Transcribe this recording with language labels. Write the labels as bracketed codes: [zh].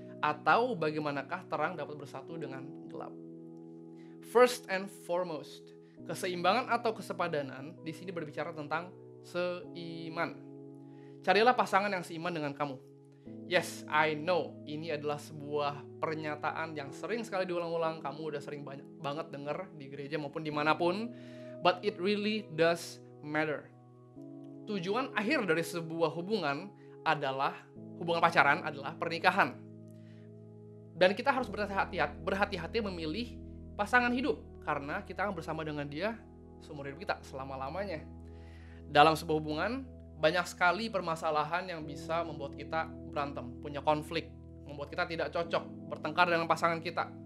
[id] Atau bagaimanakah terang dapat bersatu dengan gelap? [en] First and foremost, [id] keseimbangan atau kesepadanan di sini berbicara tentang seiman. Carilah pasangan yang seiman dengan kamu. [en] Yes, I know, [id] ini adalah sebuah pernyataan yang sering sekali diulang-ulang. Kamu udah sering banget denger di gereja maupun dimanapun. [en] But it really does matter. [id] Tujuan akhir dari sebuah hubungan pacaran adalah pernikahan. Dan kita harus berhati-hati memilih pasangan hidup, karena kita akan bersama dengan dia seumur hidup kita, selama-lamanya. Dalam sebuah hubungan, banyak sekali permasalahan yang bisa membuat kita berantem, punya konflik, membuat kita tidak cocok, bertengkar dengan pasangan kita.